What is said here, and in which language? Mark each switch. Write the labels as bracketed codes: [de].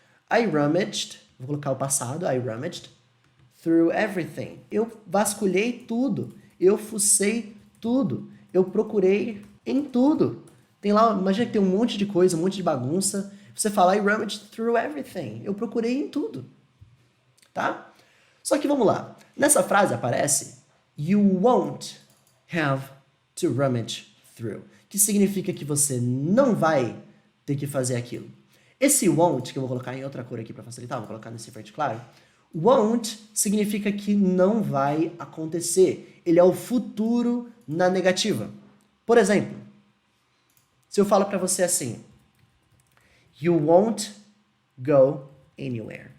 [en] I rummaged, [pt] vou colocar o passado, [en] I rummaged through everything. [pt] Eu vasculhei tudo, eu fucei tudo, eu procurei em tudo. Tem lá, imagina que tem um monte de coisa, um monte de bagunça. Você fala, [en] I rummaged through everything. [pt] Eu procurei em tudo. Tá? Só que vamos lá. Nessa frase aparece, [en] you won't have to rummage through. [pt] Que significa que você não vai ter que fazer aquilo. Esse won't, que eu vou colocar em outra cor aqui para facilitar, vou colocar nesse verde claro. Won't significa que não vai acontecer. Ele é o futuro na negativa. Por exemplo, se eu falo para você assim, [en] you won't go anywhere.